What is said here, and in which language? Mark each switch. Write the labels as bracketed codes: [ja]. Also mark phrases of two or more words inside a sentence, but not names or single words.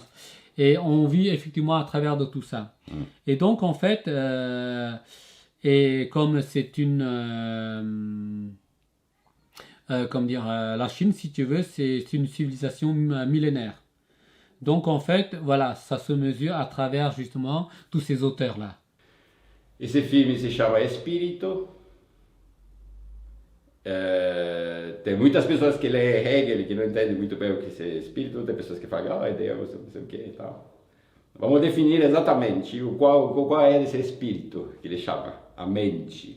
[fr] Et on vit effectivement à travers de tout ça. Et donc, en fait, et comme c'est une... comment dire, la Chine, si tu veux, c'est une civilisation millénaire. Donc en fait, voilà, ça se mesure à travers justement tous ces auteurs-là. [pt] Esse filme se chama Espírito. Tem muitas pessoas que leem Hegel que não entendem muito bem o que é espírito, tem pessoas que falam, é Deus, não sei o que e tal. Vamos definir exatamente qual é esse espírito que ele chama, a mente.